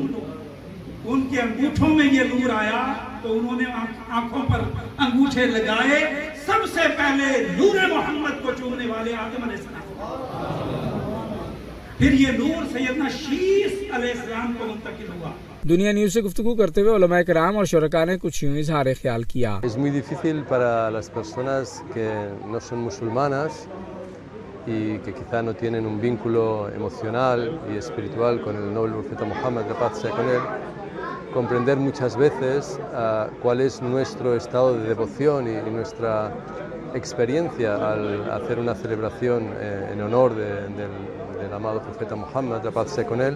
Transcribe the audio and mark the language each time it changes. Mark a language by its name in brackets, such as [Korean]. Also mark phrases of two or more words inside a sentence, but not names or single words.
[Urdu] ان کے انگوٹھوں میں یہ نور آیا تو انہوں نے آنکھوں پر انگوٹھے لگائے، سب سے پہلے نور محمد کو چومنے والے آدم علیہ السلام، پھر یہ نور سیدنا شیس علیہ السلام کو منتقل ہوا۔ دنیا نیوز سے گفتگو کرتے ہوئے علماء کرام اور شرکاء نے کچھ یوں اظہار خیال کیا۔ [Spanish] Es muy difícil para las personas que no son musulmanas y que quizá no tienen un vínculo emocional y espiritual con el noble profeta Muhammad, la paz sea con él, comprender muchas veces cuál es nuestro estado de devoción y nuestra experiencia al hacer una celebración en honor del amado profeta Muhammad, la paz sea con él.